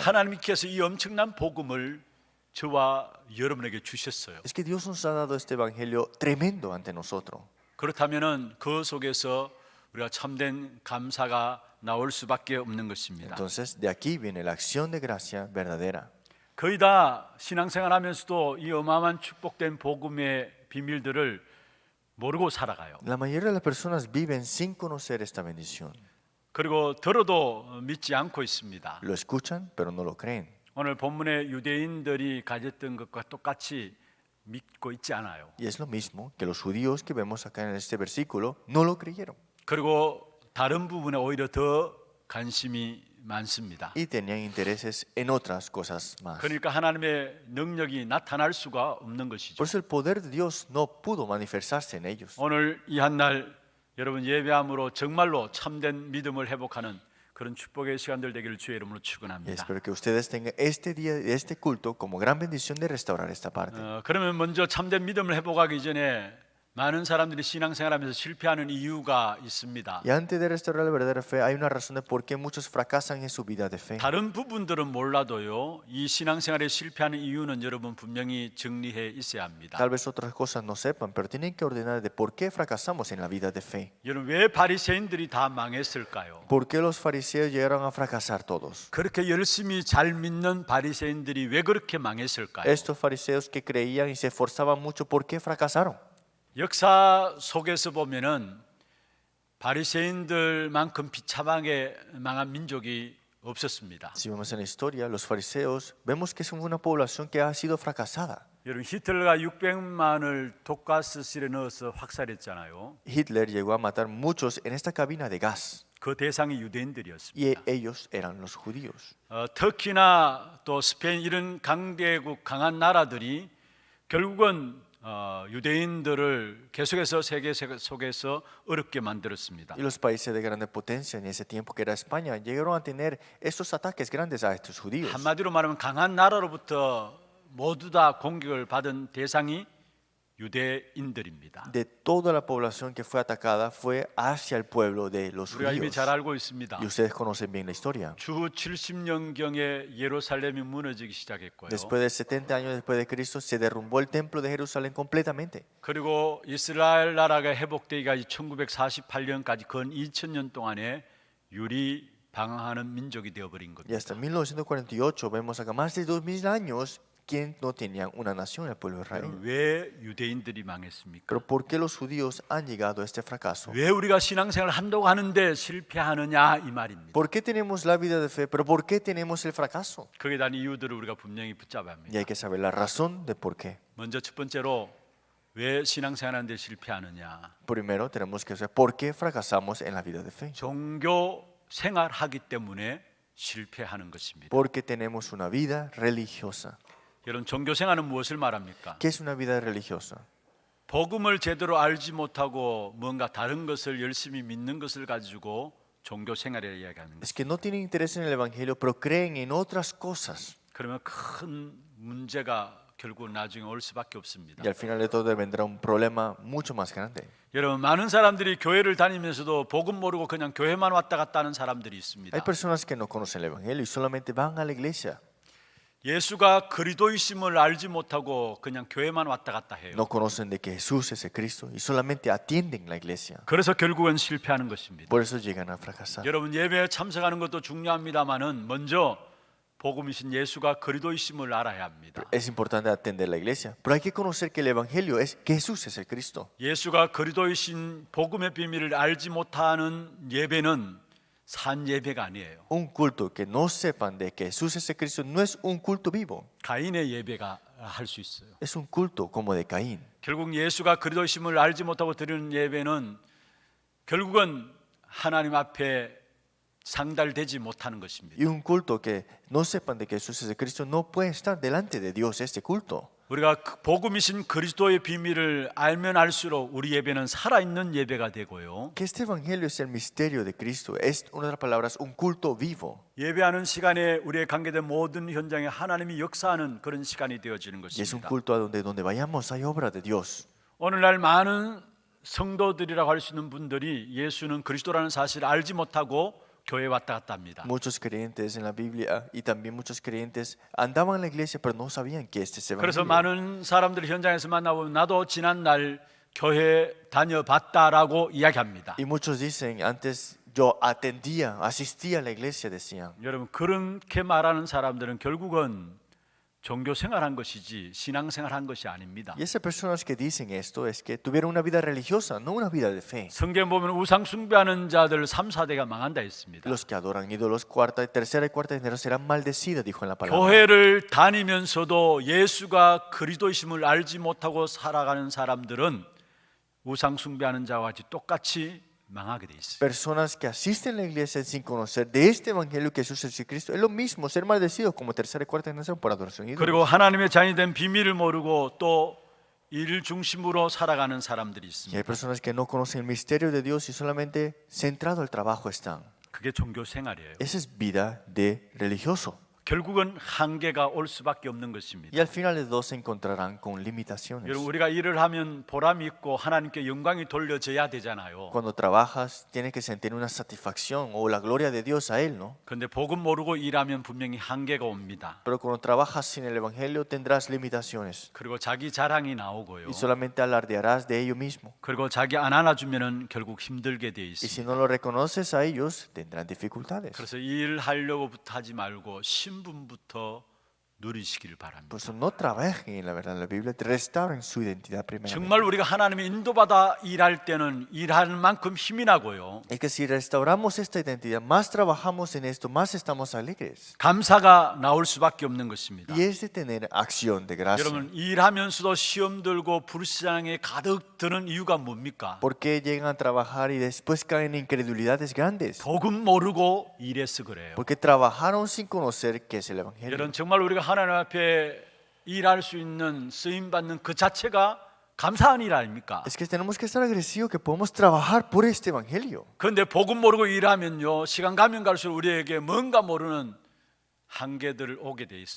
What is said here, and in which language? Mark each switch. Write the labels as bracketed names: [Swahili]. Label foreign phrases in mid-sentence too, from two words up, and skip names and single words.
[Korean] 하나님께서 이 엄청난 복음을 저와 여러분에게 주셨어요. [Spanish] Es que Dios nos ha dado este evangelio tremendo ante nosotros. [Korean] 그렇다면은 그 속에서 우리가 참된 감사가 나올 수밖에 없는 것입니다. [Spanish] Entonces, de aquí viene la acción de gracia verdadera. [Korean] 거의 다 신앙생활하면서도 이 어마어마한 축복된 복음의 비밀들을 모르고 살아가요. [Spanish] La mayoría de las personas viven sin conocer esta bendición. [Korean] 그리고 들어도 믿지 않고 있습니다. [Spanish] Lo escuchan, pero no lo creen. [Korean] 오늘 본문의 유대인들이 가졌던 것과 똑같이 믿고 있지 않아요. [Spanish] Y es lo mismo que los judíos que vemos acá en este versículo no lo creyeron. [Korean] 그리고 다른 부분에 오히려 더 관심이 많습니다. [Spanish] Y tenían intereses en otras cosas más. [Korean] 그러니까 하나님의 능력이 나타날 수가 없는 것이죠. [Spanish] Por eso el poder de Dios no pudo manifestarse en ellos. [Korean] 오늘 이 한 날 여러분 예배함으로 정말로 참된 믿음을 회복하는 그런 축복의 시간들 되기를 주의 이름으로 [Spanish] Y [Korean] 축원합니다. [Spanish] espero que ustedes tengan este día, este culto como gran bendición de restaurar esta parte. [Korean] 그러면 먼저 참된 믿음을 회복하기 전에 많은 사람들이 신앙생활하면서 실패하는 이유가 있습니다. [Spanish] Y antes de restaurar la verdadera fe, hay una razón de por qué muchos fracasan en su vida de fe. [Korean] 다른 부분들은 몰라도요. 이 신앙생활에 실패하는 이유는 여러분 분명히 정리해 있어야 합니다. [Spanish] Tal vez otras cosas no sepan, pero tienen que ordenar de por qué fracasamos en la vida de fe. [Korean] 여러분 왜 바리새인들이 다 망했을까요? [Spanish] ¿Por qué los fariseos llegaron a fracasar todos? [Korean] 그렇게 열심히 잘 믿는 바리새인들이 왜 그렇게 망했을까요? [Spanish] Estos fariseos que creían y se esforzaban mucho, ¿por qué fracasaron? [Korean] 역사 속에서 보면은 바리새인들만큼 비참하게 망한 민족이 없었습니다. [Spanish] Si vemos en la historia, los fariseos, vemos que son una población que ha sido fracasada. [Korean] 여러분 히틀러가 600만을 독가스실에 넣어서 확살했잖아요. [Spanish] Hitler llegó a matar muchos en esta cabina de gas [Korean] 그 대상이 [Spanish] y [Korean] 유대인들이었습니다. [Spanish] ellos eran los judíos. [Korean] 터키나 또 스페인 이런 강대국 강한 나라들이 결국은 유대인들을 계속해서 세계 속에서 어렵게 만들었습니다. [Spanish] Y los países de grande potencia en ese tiempo que era España llegaron a tener estos ataques grandes a estos judíos. [Korean] 한마디로 말하면 강한 나라로부터 모두 다 공격을 받은 대상이 유대인들입니다. [Spanish] De toda la población que fue atacada fue hacia el pueblo de los [Korean] 우리가 이미 [Spanish] judíos. [Korean] 잘 알고 있습니다. [Spanish] Y ustedes conocen bien la historia. [Korean] 주 70년경에 예루살렘이 무너지기 시작했고요. [Spanish] Después de 70 años después de Cristo se derrumbó el templo de Jerusalén completamente. [Korean] 그리고 이스라엘 나라가 회복되기가 1948년까지 건 2000년 동안에 유리 방황하는 민족이 되어버린 [Spanish] Y [Korean] 겁니다. [Spanish] hasta 1948 vemos acá más de 2000 años que no tenían una nación, el pueblo de Israel. [Korean] 왜 유대인들이 망했습니까? [Spanish] Pero ¿por qué los judíos han llegado a este fracaso? [Korean] 왜 우리가 신앙생활을 한다고 하는데 실패하느냐 이 말입니다. [Spanish] ¿Por qué tenemos la vida de fe, pero por qué tenemos el fracaso? [Korean] 거기에 대한 이유들을 우리가 분명히 붙잡아야 [Spanish] Y [Korean] 합니다. [Spanish] hay que saber la razón de por qué. [Korean] 먼저 첫 번째로 왜 신앙생활하는데 실패하느냐? [Spanish] Primero tenemos que saber por qué fracasamos en la vida de fe. [Korean] 종교 생활하기 때문에 실패하는 것입니다. [Spanish] Porque tenemos una vida religiosa. [Korean] 여러분 종교 생활은 무엇을 말합니까? [Spanish] ¿Qué es una vida religiosa? [Korean] 복음을 제대로 알지 못하고 뭔가 다른 것을 열심히 믿는 것을 가지고 종교 생활이라 이야기하는 [Spanish] Es [Korean] 것. [Spanish] que no tienen interés en el evangelio, pero creen en otras cosas. [Korean] 그러면 큰 문제가 결국 나중에 올 수밖에 없습니다. [Spanish] Y al final de todo vendrá un problema mucho más grande. [Korean] 여러분 많은 사람들이 교회를 다니면서도 복음 모르고 그냥 교회만 왔다 갔다 하는 사람들이 있습니다. [Spanish] Hay personas que no conocen el evangelio y solamente van a la iglesia. [Korean] 예수가 그리스도이심을 알지 못하고 그냥 교회만 왔다 갔다 해요. [Spanish] No conocen de que Jesús es el Cristo y solamente atienden la iglesia. [Korean] 그래서 결국은 실패하는 것입니다. [Spanish] Por eso llegan a fracasar. [Korean] 여러분 예배에 참석하는 것도 중요합니다만은 먼저 복음이신 예수가 그리스도이심을 알아야 합니다. [Spanish] Es importante atender la iglesia, pero hay que conocer que el evangelio es que Jesús es el Cristo. [Korean] 예수가 그리스도이신 복음의 비밀을 알지 못하는 예배는 산 예배가 아니에요. [Spanish] Un culto que no sepan de que Jesús es el Cristo no es un culto vivo, [Korean] 가인의 예배가 할 수 있어요. [Spanish] es un culto como de Caín. [Korean] 결국 예수가 그리스도이심을 알지 못하고 드리는 예배는 결국은 하나님 앞에 상달되지 못하는 것입니다. [Spanish] Y un culto que no sepan de que Jesús es el Cristo no puede estar delante de Dios este culto. [Korean] 우리가 복음이신 그리스도의 비밀을 알면 알수록 우리 예배는 살아있는 예배가 되고요. [Spanish] Que este evangelio es el misterio de Cristo, es, en otras palabras, un culto vivo. [Korean] 예배하는 시간에 우리의 관계된 모든 현장에 하나님이 역사하는 그런 시간이 되어지는 [Spanish] Y es un [Korean] 것입니다. [Spanish] culto a donde vayamos hay obra de Dios. [Korean] 오늘날 많은 성도들이라고 할 수 있는 분들이 예수는 그리스도라는 사실을 알지 못하고 교회 왔다 갔다 합니다. [Spanish] Muchos creyentes en la Biblia y también muchos creyentes andaban en la iglesia pero no sabían que este es el [Korean] 그래서 [Spanish] evangelio. [Korean] 많은 사람들 현장에서 만나보면 나도 지난 날 교회 다녀봤다라고 이야기합니다. [Spanish] Y muchos dicen, antes asistía a la iglesia, decían. [Korean] 여러분 그렇게 말하는 사람들은 결국은 종교 생활한 것이지 신앙 생활한 것이 아닙니다. [Spanish] Y esas personas que dicen esto es que tuvieron una vida religiosa, no una vida de fe. [Korean] 성경 보면 우상 숭배하는 자들 3, 4대가 망한다 했습니다. [Spanish] Los que adoran ídolos, tercera y cuarta generación serán maldecidos, dijo en la palabra. [Korean] 교회를 다니면서도 예수가 그리스도이심을 알지 못하고 살아가는 사람들은 우상 숭배하는 자와 같이 똑같이 망하게 돼 있어요. [Spanish] Personas que asisten a la iglesia sin conocer de este evangelio que Jesús es Cristo, es lo mismo ser maldecidos como tercera y cuarta generación por adoración a ídolos. [Korean] 그리고 하나님의 자녀이 된 비밀을 모르고 또 일 중심으로 살아가는 사람들이 [Spanish] Y [Korean] 있습니다. [Spanish] hay personas que no conocen el misterio de Dios y solamente centrado al trabajo están. [Korean] 그게 종교 생활이에요. [Spanish] Esa es vida de religioso. [Korean] 결국은 한계가 올 수밖에 없는 것입니다. [Spanish] Y al final de dos se encontrarán con limitaciones. [Korean] 여러분 우리가 일을 하면 보람이 있고 하나님께 영광이 돌려져야 되잖아요. [Spanish] Cuando trabajas tienes que sentir una satisfacción o la gloria de Dios a Él, ¿no? [Korean] 그런데 복음 모르고 일하면 분명히 한계가 옵니다. [Spanish] Pero cuando trabajas sin el evangelio tendrás limitaciones [Korean] 그리고 자기 자랑이 나오고요. [Spanish] y solamente alardearás de ello mismo. [Korean] 그리고 자기 안 안아주면은 결국 힘들게 돼 [Spanish] Y [Korean] 있습니다. [Spanish] si no lo reconoces a ellos tendrán dificultades. [Korean] 그래서 일하려고부터 하지 말고 신분부터 누리시길 바랍니다. [Spanish] Por eso no trabajen en la verdad. La Biblia te restauren su identidad primeramente. [Korean] 정말 우리가 하나님의 인도받아 일할 때는 일하는 만큼 힘이 나고요. [Spanish] Es que si restauramos esta identidad, más trabajamos en esto, más estamos alegres. [Korean] 감사가 나올 수밖에 없는 것입니다. [Spanish] Y es de tener acción de gracia. [Korean] 여러분 일하면서도 시험 들고 불신앙에 가득 드는 이유가 뭡니까? [Spanish] ¿Por qué llegan a trabajar y después caen en incredulidades grandes? [Korean] 복음 모르고 일해서 그래요. [Spanish] Porque trabajaron sin conocer qué es el evangelio. [Korean] 여러분 정말 우리가 하나님 앞에 일할 수 있는 쓰임 받는 그 자체가 감사한 일 아닙니까? [Spanish] Es que tenemos que estar agradecidos que podemos trabajar por este evangelio. [Korean] 그런데 복음 모르고 일하면요 시간 가면 갈수록 우리에게 뭔가 모르는 한계들 오게 돼 있습니다.